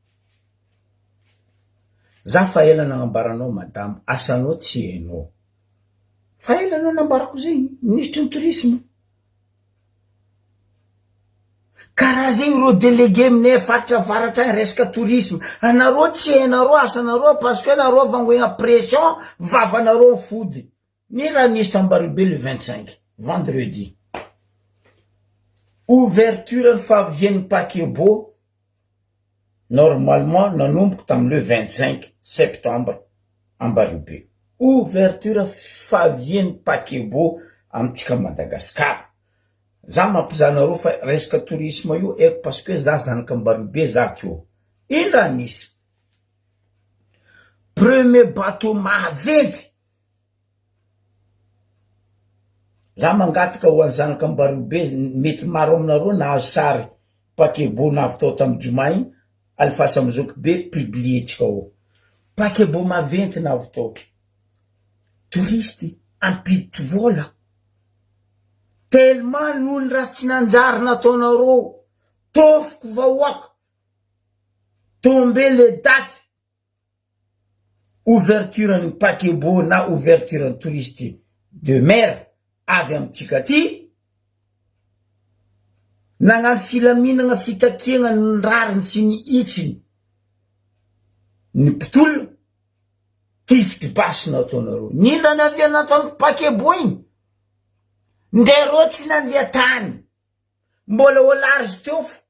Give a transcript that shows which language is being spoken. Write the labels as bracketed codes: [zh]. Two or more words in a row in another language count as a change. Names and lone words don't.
[mg] za fa ela nagnambaranao madame asanao tsy hainao fa ela anao nambarako zegny ministre ny tourisme karaha zegny ro délégué aminay faritra avaratra agny resaka tourisme anareo tsy hainareo asanareo [fr] parce que [mg] anareo vangoegna pression vavanareo fody ny raha nisy tambario be [fr] le 25 vendredi ouverture [mg] ny fahavian'ny paquebot normalement nanomboko tamy [fr] le 25 septembre [mg] ambario be ouverture fahavian'ny paquebot amitsika Madagasikara za mampizanareo fa resaka tourisme io eko [fr] parce que [mg] za zanaka ambario be za teo ino raha nisy [fr] premier bateau [mg] maventy za mangataka ho any zanaka ambario be mety maro aminareo nahazo sary paquebot navy tao tamy joma igny alifasa amizoko be publietsika ao paquebot maventy navy tao touristy ampiditry vola tellement noho ny raha tsy nanjary nataonareo tofoko vahoaka tombe [fr] le date [mg] ouverture ny paquebot na ouverture ny [fr] touriste de mer [mg] avy amitsika ty nagnano filaminana fitakiana ny rariny sy ny itsiny ny mpitolona tifity basy nataonareo nindra ny avia nataony pakebo igny ndero tsy nandeha tany mbola ho large teo